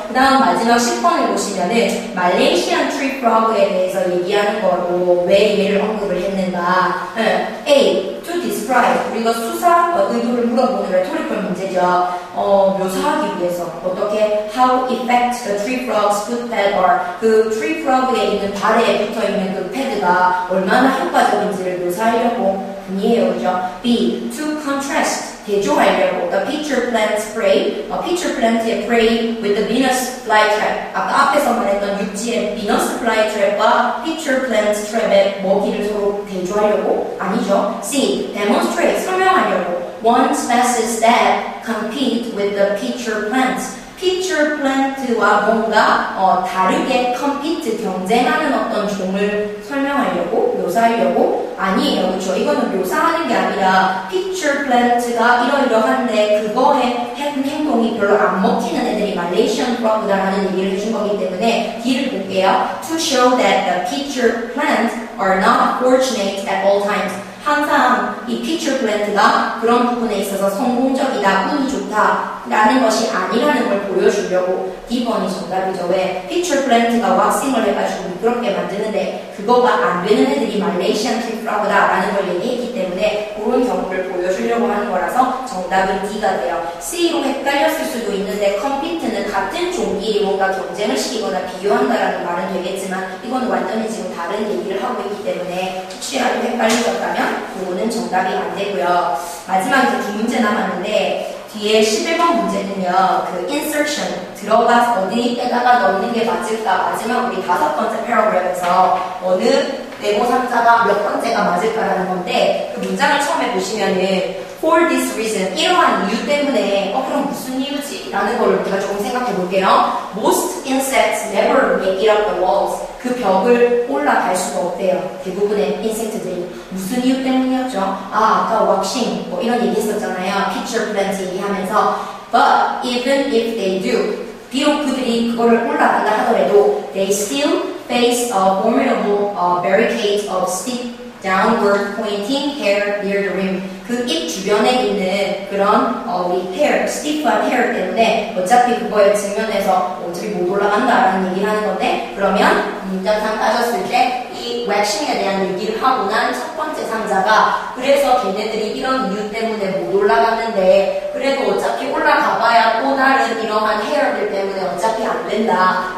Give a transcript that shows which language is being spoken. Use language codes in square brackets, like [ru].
[ko] 그 다음 마지막 10번을 보시면은 말레이시안 트리 프로그에 대해서 얘기하는 거로 왜 얘를 언급을 했는가. [en] A. to describe. [ko] 우리가 수사 의도를 물어보는 레토리컬 문제죠. 묘사하기 위해서 어떻게 [en] how effect the tree frog's foot pad are. [ko] 그 tree frog에 있는 발에 붙어있는 그 패드가 얼마나 효과적인지를 묘사하려고 분이에요. [en] 그죠? B. to contrast. [ko] 대조하려고 [en] the pitcher plant's prey, pitcher plant의 prey with the Venus flytrap. [ko] 아까 앞에서 말했던 육지의 Venus flytrap과 pitcher plant trap의 먹이를 서로 대조하려고? 아니죠. C. demonstrate, 설명하려고. [en] One species that compete with the pitcher plants. [ko] pitcher plant와 뭔가 다르게 compete, 경쟁하는 어떤 종을 설명하려고, 묘사하려고? 아니에요. 그렇죠? 이거는 묘사하는 게 아니라 pitcher plant가 이러이러한데 그거의 행동이 별로 안 먹히는 애들이 Malaysian frog다라는 얘기를 해준 거기 때문에 D를 볼게요. [en] To show that the pitcher plants are not fortunate at all times. [ko] 항상 이 pitcher plant가 그런 부분에 있어서 성공적이다, 운이 좋다 라는 것이 아니라는 걸 보여주려고 D번이 정답이죠. 왜? pitcher plant가 왁싱을 해가지고 미끄럽게 만드는데 그거가 안 되는 애들이 Malaysian tree frog다 라는 걸 얘기했기 때문에 그런 경우를 보여주려고 하는 거라서 정답은 D가 돼요. C로 헷갈렸을 수도 있는데 compete는 같은 종끼리 뭔가 경쟁을 시키거나 비교한다라는 말은 되겠지만 이건 완전히 지금 다른 얘기를 하고 있기 때문에 혹시라도 헷갈리셨다면 그거는 정답이 안 되고요. 마지막 이제 두 문제 남았는데 뒤에 11번 문제는요. 그 insertion, 들어가서 어디에다가 넣는 게 맞을까? 마지막 우리 5번째 패러그래프에서 어느 네모 상자가 몇 번째가 맞을까라는 건데 그 문장을 처음에 보시면은 [en] for this reason, [ko] 이러한 이유 때문에 그럼 무슨 이유지? 라는 걸 우리가 조금 생각해 볼게요. [en] Most insects never make it up the walls. [ko] 그 벽을 올라갈 수가 없대요. 대부분의 인섹트들이. 무슨 이유 때문이었죠? 아까 왁싱 뭐 이런 얘기 했었잖아요. pitcher plant 얘기하면서 [en] But even if they do, [ko] 비록 그들이 그거를 올라간다 하더라도 [en] they still face a formidable barricade of steep downward pointing hair near the rim. [ko] 그 입 주변에 있는 그런 우리 hair, stiff한 hair 때문에 어차피 그거에 직면해서 어차피 못 올라간다라는 얘기를 하는 건데 그러면 문장상 따졌을 때 이 왁싱에 대한 얘기를 하고 난 첫 번째 상자가 그래서 걔네들이 이런 이유 때문에 못 올라갔는데 그래도 어차피 올라가봐야 또 다른 이러한 헤어들 때문에 어차피 안 된다.